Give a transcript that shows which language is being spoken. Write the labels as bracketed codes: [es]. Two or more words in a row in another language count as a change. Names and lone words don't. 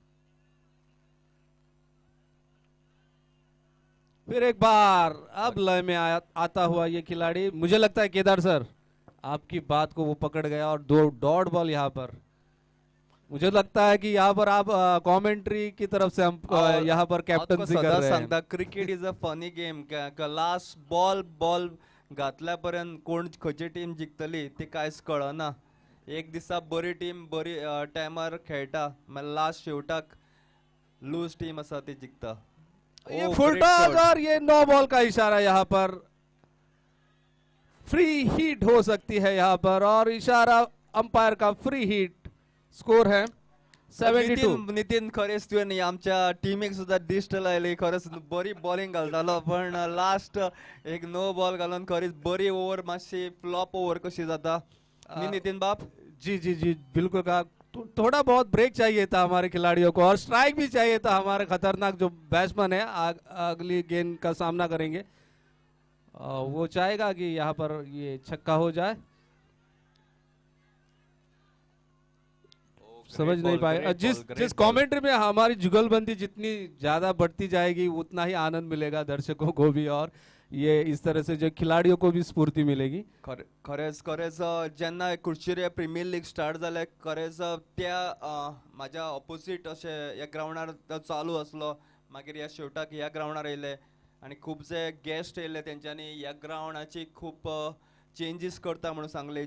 [hi] फिर एक बार अब लय में आता हुआ ये खिलाड़ी. मुझे लगता है केदार सर आपकी बात को वो पकड़ गया और दो [en] dot ball [hi] यहाँ पर. मुझे लगता है कि यहाँ पर आप कमेंट्री की तरफ से हम यहाँ पर कैप्टनसी कर रहे हैं. [en] cricket is a funny game. last ball [kok] घातल्यापर्यंत कोण खंयची टीम जिखतली ती कांयच कळना. एक दिसा बरी टीम बरी टायमार खेळटा, मागीर लास्ट शेवटाक [en] lose team [kok] आसा ती जिखता. [hi] ये [en] full toss [hi] और ये [en] no ball [hi] का इशारा. यहाँ पर [en] free hit [hi] हो सकती है यहाँ पर, और इशारा अंपायर का [en] free hit. [hi] स्कोर है 72. [kok] नितीन खरेंच तुवें आमच्या टीमीक सुद्धा दिश्ट लायली. खरेंच बरी बॉलिंग घालतालो, पण लास्ट एक [en] no ball [kok] घालून खरीच बरी ओव्हर मातशी [en] flop over [kok] कशी जाता न्ही नितीन बाप. [hi] जी जी जी, बिल्कुल कहा. थोड़ा बहुत ब्रेक चाहिए था हमारे खिलाड़ियों को और स्ट्राइक भी चाहिए था. हमारे खतरनाक जो बैट्समैन है अगली गेंद का सामना करेंगे, वो चाहेगा कि यहाँ पर ये छक्का हो जाए. समझ नहीं पाए. जिस कमेंट्री में हमारी जुगलबंदी जितनी ज्यादा बढ़ती जाएगी उतना ही आनंद मिलेगा दर्शकों को भी, और ये इस तरह से जो खिलाड़ियों को भी स्फूर्ति मिलेगी. [kok] खरेंच जेन्ना कुर्चिरे प्रीमियर लीग स्टार्ट जाले खरेंच त्या माझ्या ऑपोजिट अशे ह्या ग्राउंडार चालू असलो. मागीर ह्या शेवटाक ह्या ग्राउंडार येयले आनी खुबशे गेस्ट येयले. तेंच्यांनी ह्या ग्राउंडाची खूब चेंजीस करता म्हणून सांगले.